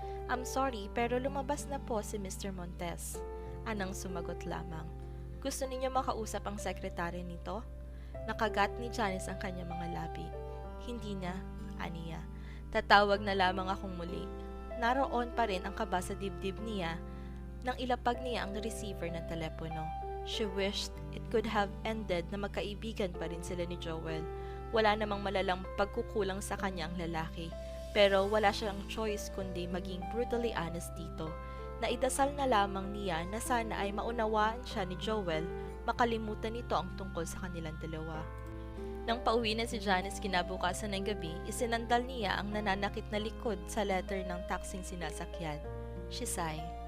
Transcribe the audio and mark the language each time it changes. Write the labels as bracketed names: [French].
[English] I'm sorry, [Filipino] pero lumabas na po si Mr. Montes. Anang sumagot lamang. Gusto ninyo makausap ang sekretary nito? Nakagat ni Janice ang kanyang mga labi. Hindi na, aniya. Tatawag na lamang akong muli. Naroon pa rin ang kaba sa dibdib niya nang ilapag niya ang receiver ng telepono. [English] She wished it could have ended [Filipino] na magkaibigan pa rin sila [English] ni Joel. [Filipino] Wala namang malalang pagkukulang sa kanya ang lalaki, pero wala siyang choice kundi maging [English] brutally honest [Filipino] dito. Naidasal na lamang niya na sana ay maunawaan siya ni Joel, makalimutan nito ang tungkol sa kanilang dalawa. Nang pauwi na si Janice kinabukasan ng gabi, isinandal niya ang nananakit na likod sa letter ng taxing sinasakyan. [English] She sighed.